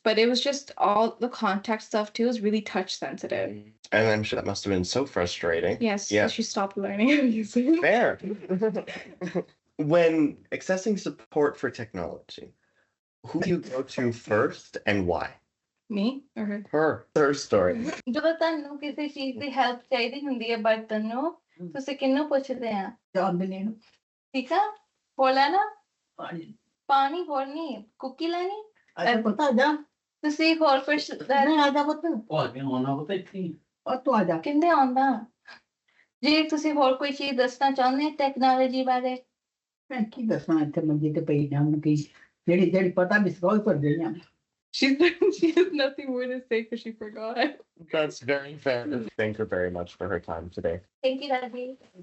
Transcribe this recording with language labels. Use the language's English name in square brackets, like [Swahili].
[English] But it was just all the contact stuff too is really touch sensitive. And I'm sure that must have been so frustrating. Yes, Yeah. so she stopped learning how to use it. Fair. When accessing support for technology, who do you go to first and why? Me or her? Her story. [Punjabi] ਜਦੋਂ ਤੁਹਾਨੂੰ ਕਿਸੇ ਚੀਜ਼ ਦੀ help ਚਾਹੀਦੀ ਹੁੰਦੀ ਹੈ ਬਰਤਨ ਨੂੰ, ਤੁਸੀਂ ਕਿਹਨੂੰ ਪੁੱਛਦੇ ਆ? ਚਾਂਦਨੀ ਨੂੰ ਠੀਕ ਆ? ਹੋਰ ਲੈਣਾ? ਪਾਣੀ ਪਾਣੀ ਹੋਰ ਨਹੀਂ, ਕੁੱਕੀ ਲੈਣੀ? ਅੱਛਾ ਪਤਾ ਜਾ ਤੁਸੀਂ ਹੋਰ ਕੁਛ ਨਹੀਂ ਆ ਜਾ ਪੁੱਤ ਭਾਵੇਂ ਆਉਣਾ ਪਤਾ ਇੱਥੇ ਉਹ ਤੂੰ ਆ ਜਾ ਕਹਿੰਦੇ ਆਉਂਦਾ? ਜੇ ਤੁਸੀਂ ਹੋਰ ਕੋਈ ਚੀਜ਼ ਦੱਸਣਾ ਚਾਹੁੰਦੇ ਟੈਕਨੋਲੋਜੀ ਬਾਰੇ? ਮੈਂ ਕੀ ਦੱਸਾਂ ਇੱਥੇ ਮੰਜੀ ਤੇ ਪਈ ਜਾਂ ਕੀ ਜਿਹੜੀ ਪਤਾ ਵੀ ਸੋਈ ਪਰ ਗਈਆਂ [English] She has nothing more to say because she forgot. That's very fair. Thank her very much for her time today. Thank you, Daddy.